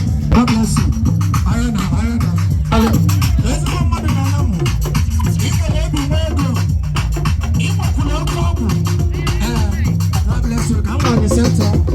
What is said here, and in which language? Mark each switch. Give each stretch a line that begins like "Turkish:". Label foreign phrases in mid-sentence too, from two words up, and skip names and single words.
English: God bless you.
Igbo: Ayana, ayana. Ezigbo mmadụ na-ala mụ. Ị nwere obi nwe ego. Ị nwekwara oke ọgwụ.
English: Eh, God bless you.
Igbo: Ka m gwa gị sentị.